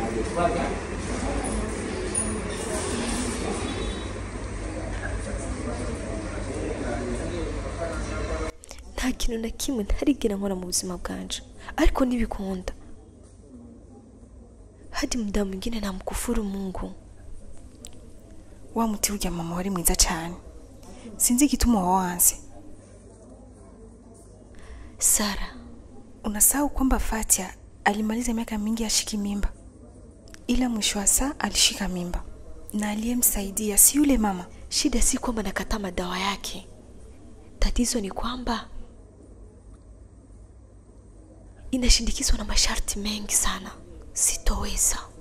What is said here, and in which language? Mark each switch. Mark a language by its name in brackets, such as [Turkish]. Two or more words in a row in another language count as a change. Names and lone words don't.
[Kinyarwanda] nta kintu na kimwe ntarigera nkora mu buzima bwanje, ariko nibikunda [Swahili] hadi muda mwingine namkufuru Mungu. [Kinyarwanda] Wa muti ujya mama wari mwiza cyane, sinzi igituma wawanze. [Swahili] Sara, unasahau kwamba Fatia alimaliza miaka mingi ashiki mimba, ila mwisho wa saa alishika mimba na aliyemsaidia si yule mama. Shida si kwamba nakataa madawa yake, tatizo ni kwamba inashindikizwa na masharti mengi sana, sitoweza.